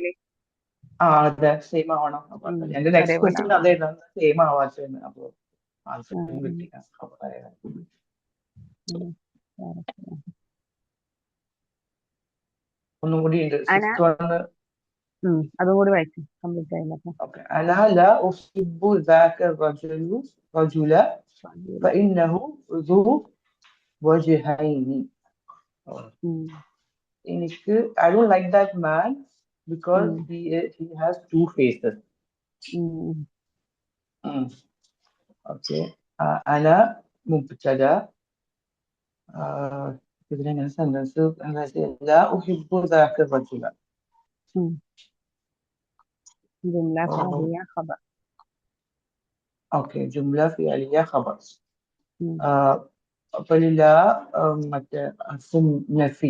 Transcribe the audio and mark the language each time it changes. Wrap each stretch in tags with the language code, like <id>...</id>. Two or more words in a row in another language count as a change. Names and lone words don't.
<ml>അതെ, സെയിം ആവണം. എന്റെ</ml> <en>next question</en> <ml>അതേതാണ്, സെയിം ആവാത്തതെന്ന്. അപ്പൊ ആൻസർ കിട്ടി. ഒന്നും കൂടി ഉണ്ട്, അതും കൂടി വായിച്ചു കംപ്ലീറ്റ് ആയില്ല.</ml> <ar>أنا لا أحب ذاك الرجل فإنه ذو وجهين.</ar> <en>I don't like that man because he has two faces. Okay.</en> <ar>أنا مبتدأ</ar> <ml>ഇതിനെങ്ങനെ സെന്റൻസ്</ml> <ar>لا أحب ذاك الرجل. جملة فعلية خبر. اوكي، جملة فعلية خبر. فللا حرف نفي.</ar>